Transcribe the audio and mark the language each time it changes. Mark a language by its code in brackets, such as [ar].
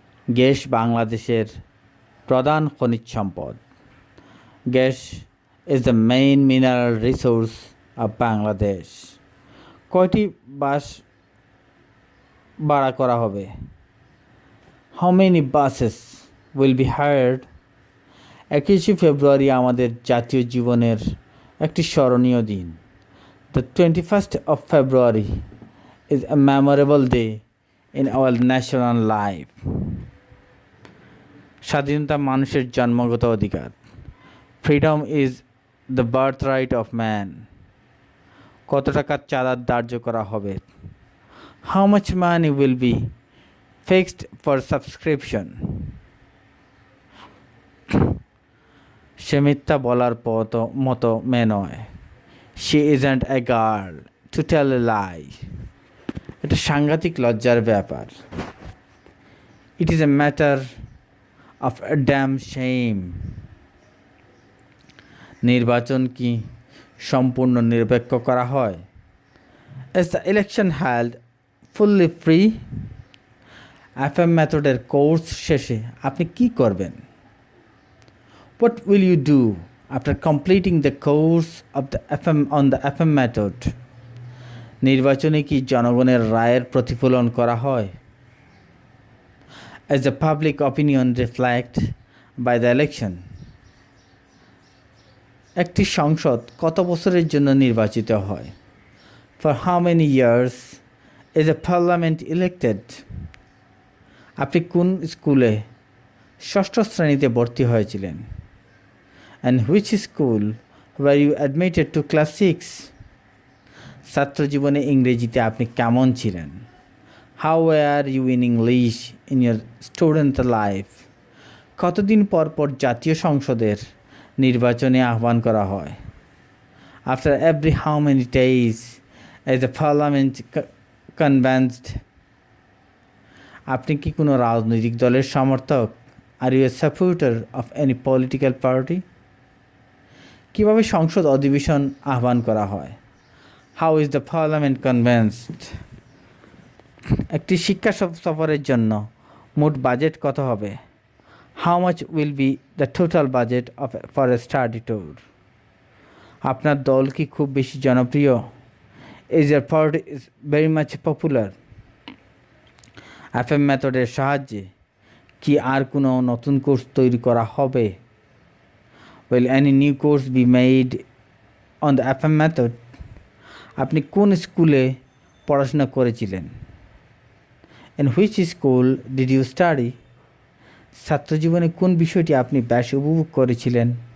[bn] Gas বাংলাদেশের প্রধান খনিজ সম্পদ। [en] Gas is the main mineral resource of Bangladesh. [bn] কয়টি বাস ভাড়া করা হবে? [en] How many buses will be hired? [bn] 21 ফেব্রুয়ারি আমাদের জাতীয় জীবনের একটি স্মরণীয় দিন। [en] The 21st of February is a memorable day in our national life. [bn] স্বাধীনতা মানুষের জন্মগত অধিকার। [en] Freedom is the birthright of man. [bn] কত টাকার চাঁদা ধার্য করা হবে? [en] How much money will be fixed for subscription? [bn] সে মিথ্যা বলার মতো মেয়ে নয়। [en] She isn't a girl to tell a lie. [bn] এটা সাংঘাতিক লজ্জার ব্যাপার। [en] It is a matter of a damn shame. [bn] নির্বাচন কি সম্পূর্ণ নিরপেক্ষ করা হয়? [en] Is the election held fully free? [bn] FM মেথডের কোর্স শেষে আপনি কি করবেন? [en] What will you do after completing the course of the FM method? [bn] নির্বাচনে কি জনগণের রায়ের প্রতিফলন করা হয়? [en] As the public opinion reflect by the election? [bn] একটি সংসদ কত বছরের জন্য নির্বাচিত হয়? [en] For how many years is a parliament elected? [bn] আপনি কোন স্কুলে ষষ্ঠ শ্রেণীতে ভর্তি হয়েছিলেন? [en] And which school were you admitted to class 6? [bn] ছাত্র জীবনে ইংরেজিতে আপনি কেমন ছিলেন? [en] How were you in English in your student life? [bn] কতদিন পর পর জাতীয় সংসদের নির্বাচনে আহ্বান করা হয়? [en] After every how many days is the parliament convened? [bn] আপনি কি কোনো রাজনৈতিক দলের সমর্থক? [en] Are you a supporter of any political party? [bn] কিভাবে সংসদ অধিবেশন আহ্বান করা হয়? [en] How is the parliament convened? [bn] একটি শিক্ষা সফরের জন্য মোট বাজেট কত হবে? [en] How much will be the total budget for a study tour? [bn] আপনার দল কি খুব বেশি জনপ্রিয়? [en] Is your party very much popular? [bn] FM মেথডের সাহায্যে কি আর কোনো নতুন কোর্স তৈরি করা হবে? [en] Will any new course be made on the FM method? [bn] আপনি কোন স্কুলে পড়াশোনা করেছিলেন? [en] In which school did you study? [bn] ছাত্র জীবনে কোন বিষয়টি আপনি বেশ উপভোগ করেছিলেন?